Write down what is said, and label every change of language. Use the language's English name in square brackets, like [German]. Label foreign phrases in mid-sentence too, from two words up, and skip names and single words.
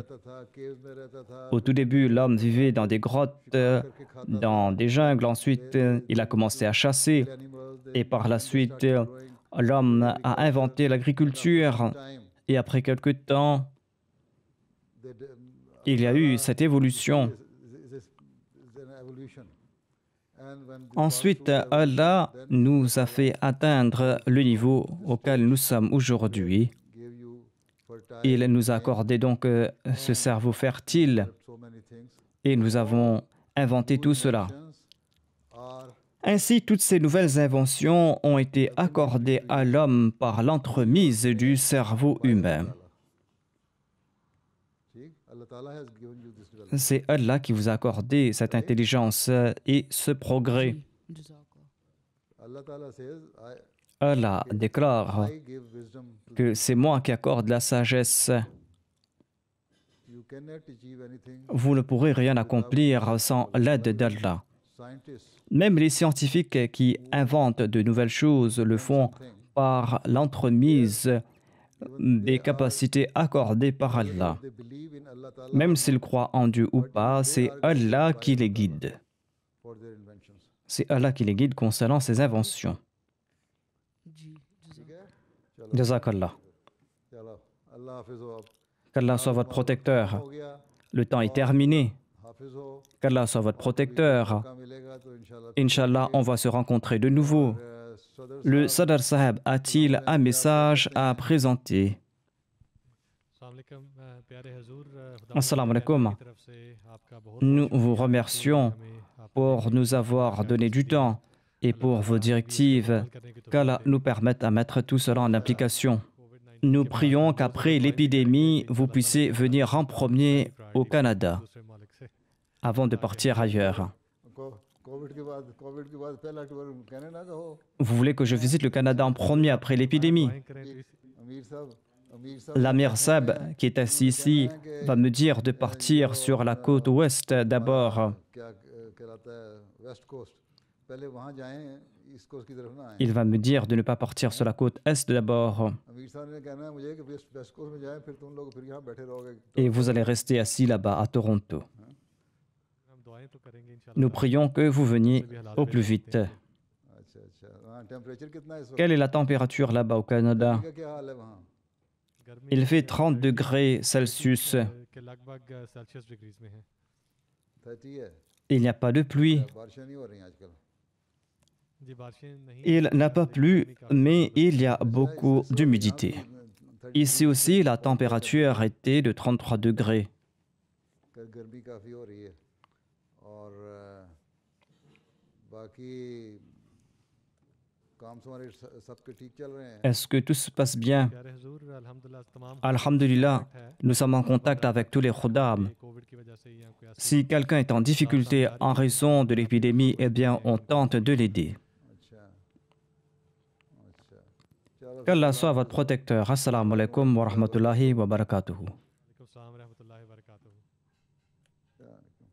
[French] Au tout début, l'homme vivait dans des grottes, dans des jungles. Ensuite, il a commencé à chasser. Et par la suite, l'homme a inventé l'agriculture time, et après quelque temps, il y a eu cette évolution. [English] is an evolution. And when we pass [French] Ensuite, [English] through the Allah evolution, then [French] nous a fait atteindre le niveau auquel nous sommes aujourd'hui. [English] give you fertile [French] Il nous a brain, accordé donc ce cerveau fertile [English] so many things. [French] et nous avons inventé New tout cela. [English] inventions are [French] Ainsi, toutes ces nouvelles inventions ont été accordées à l'homme par l'entremise du cerveau humain. [English] See, Allah Ta'ala has given you this development. [French] C'est Allah qui vous a accordé cette intelligence et ce progrès. [English] Allah Ta'ala says, [French] Allah déclare [English] I give wisdom to [French] que c'est moi qui accorde la sagesse. [English] you. Cannot achieve anything. [French] Vous ne pourrez rien accomplir sans l'aide d'Allah. Scientists Même les scientifiques qui inventent de nouvelles choses le font par l'entremise des capacités accordées par Allah. [English] they believe in Allah Ta'ala [French] Même s'ils croient en Dieu ou pas, c'est Allah qui les guide. [English] for their inventions. [French] C'est Allah qui les guide concernant ses inventions. Jazakallah. [Hindi] चलो, अल्लाह हाफ़िज़ हो. [French] Qu'Allah soit votre protecteur. [Hindi] हो गया, [French] Le temps est terminé. [Hindi] हाफ़िज़ हो. [French] Qu'Allah soit votre protecteur. [Hindi] Mauka milega to Inch'Allah. [French] Inch'Allah, on va se rencontrer de nouveau. Sadr Le Sadr Saheb a-t-il un message à présenter? [Arabic] السلام عليكم. [French] Nous vous remercions pour nous avoir donné du temps et pour vos directives. Qu'Allah nous permette à mettre tout cela en application. Nous prions qu'après l'épidémie, vous puissiez venir en premier au Canada avant de partir ailleurs. [Hindi] COVID के बाद पहला टूर कनाडा का हो. [French] Vous voulez que je visite le Canada en premier après l'épidémie? [Hindi] अमीर साहब [French] L'Amir Sab, qui est assis ici, va me dire de partir sur la côte ouest d'abord. [Hindi] क्या कहलाता है [English] west coast. [Hindi] पहले वहां जाएं, [English] east coast [Hindi] की तरफ ना आएं. [French] Il va me dire de ne pas partir sur la côte est d'abord. [Hindi] अमीर साहब ने कहना है मुझे कि [English] west coast [Hindi] में जाएं, फिर तुम लोग फिर यहाँ बैठे रहोगे. [French] Et vous allez rester assis là-bas à Toronto. Nous prions que vous veniez au plus vite. [Hindi] अच्छा अच्छा. वहाँ टेम्परेचर कितना है इस वक्त? [French] Quelle est la température là-bas au Canada? [Hindi] का क्या हाल है वहाँ? [French] Il fait 30 degrés Celsius. [Hindi] 30 है. [French] Il n'y a pas de pluie. [Hindi] बारिशें नहीं हो रही हैं आजकल. [French] Il n'a pas plu, mais il y a beaucoup d'humidité. Ici aussi, la température était de 33 degrés. [Hindi] गर्मी काफ़ी हो रही है और बाकी काम तुम्हारे सबके ठीक चल रहे हैं. [French] Est-ce que tout se passe bien? Alhamdulillah, nous sommes en contact avec tous les khuddam. Si quelqu'un est en difficulté en raison de l'épidémie, eh bien, on tente de l'aider. [Hindi] अच्छा अच्छा. चलो [French] Qu'Allah soit votre protecteur. [Arabic] السلام عليكم ورحمة الله وبركاته.